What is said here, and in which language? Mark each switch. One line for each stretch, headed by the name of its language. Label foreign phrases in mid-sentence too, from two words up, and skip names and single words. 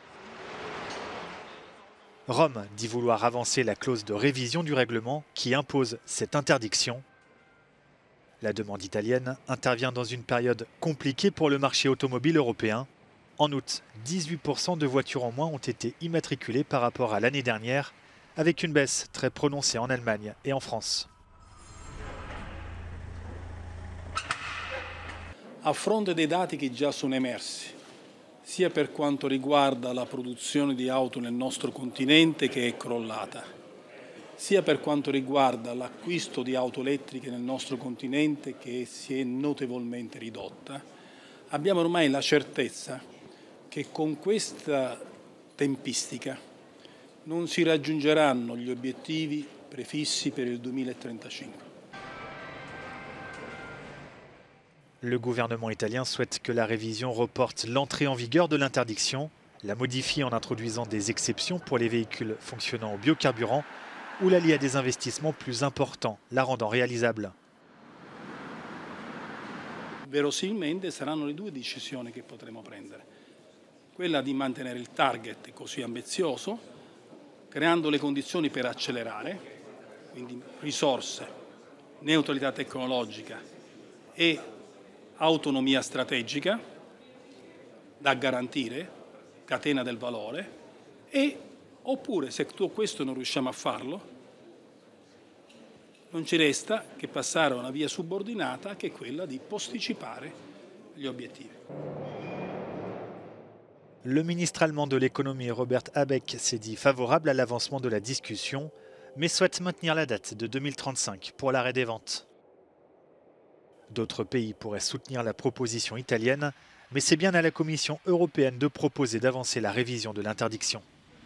French: Rome dit vouloir avancer la clause de révision du règlement qui impose cette interdiction. La demande italienne intervient dans une période compliquée pour le marché automobile européen. En août, 18% de voitures en moins ont été immatriculées par rapport à l'année dernière, avec une baisse très prononcée en Allemagne et en France.
Italian: A fronte dei dati che già sono emersi, sia per quanto riguarda la produzione di auto nel nostro continente che è crollata, sia per quanto riguarda l'acquisto di auto elettriche nel nostro continente che si è notevolmente ridotta, abbiamo ormai la certezza che con questa tempistica non si raggiungeranno gli obiettivi prefissi per il 2035.
French: Le gouvernement italien souhaite que la révision reporte l'entrée en vigueur de l'interdiction, la modifie en introduisant des exceptions pour les véhicules fonctionnant au biocarburant ou la lie à des investissements plus importants, la rendant réalisable.
Italian: Verosimilmente saranno le due decisioni che potremo prendere. Quella di mantenere il target così ambizioso, creando le condizioni per accelerare, quindi risorse, neutralità tecnologica e autonomia strategica da garantire, catena del valore, oppure se tutto questo non riusciamo a farlo, non ci resta che passare a una via subordinata che è quella di posticipare gli obiettivi.
French: Le ministre allemand de l'économie Robert Habeck s'est dit favorable à l'avancement de la discussion, mais souhaite maintenir la date de 2035 pour l'arrêt des ventes. D'autres pays pourraient soutenir la proposition italienne, mais c'est bien à la Commission européenne de proposer d'avancer la révision de l'interdiction.